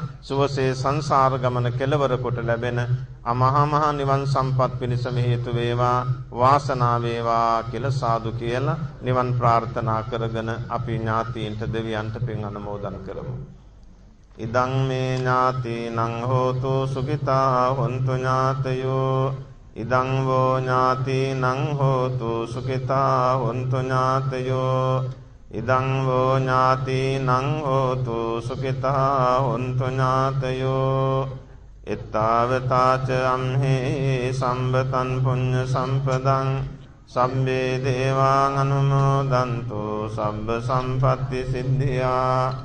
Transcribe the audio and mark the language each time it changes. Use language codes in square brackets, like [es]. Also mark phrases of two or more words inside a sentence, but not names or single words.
[si] සුවසේ සංසාර ගමන කෙලවර කොට ලැබෙන අමහා මහ නිවන් සම්පත් පිණිසම හේතු වේවා. වාසනාව වේවා කියලා සාදු කියලා නිවන් ප්‍රාර්ථනා කරගෙන අපි ඥාතීන්ට දෙවියන්ට පින් අනුමෝදන් කරමු. [pi] ඉදං මේ ඥාතිනං හෝතු සුඛිතා හොන්තු ඥාතයෝ ඉදං වෝ ඥාතිනං හෝතු සුඛිතා හොන්තු ඥාතයෝ ඉදං වෝ ඥාතිනං හෝතු සුඛිතා හොන්තු ඥාතයෝ එත්තාවතාච අම්හි සම්බතං පුඤ්ඤ සම්පදං සම්මේ දේවාං අනුමෝදන්තු සබ්බ සම්පත්ති සිද්ධියා